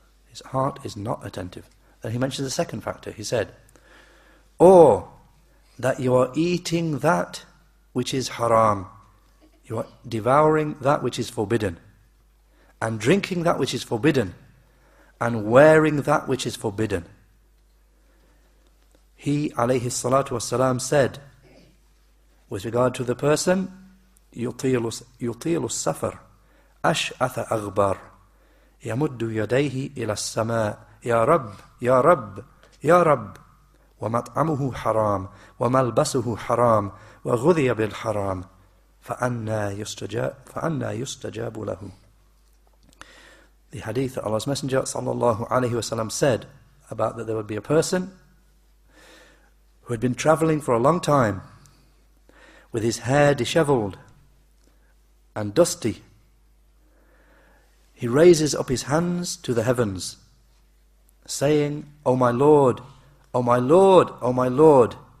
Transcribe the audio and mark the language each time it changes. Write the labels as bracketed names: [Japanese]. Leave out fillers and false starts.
[English] His heart is not attentive. Then he mentions the second factor. He said, or that you are eating that which is haram. You are devouring that which is forbidden, and drinking that which is forbidden, and wearing that which is forbidden. He, alayhi salatu wassalam, said, with regard to the person, [Arabic] يطيل السفر أشعث أغبر يمد يديه إلى السماء يا رب يا رب يا رب ومطعمه حرام وملبسه حرام وغذي بالحرام فأنى يستجاب له. [English] The hadith that Allah's Messenger sallallahu alayhi wasallam said about that there would be a person who had been travelling for a long time with his hair dishevelled and dusty. He raises up his hands to the heavens, saying, O my Lord, O my Lord, O my Lord.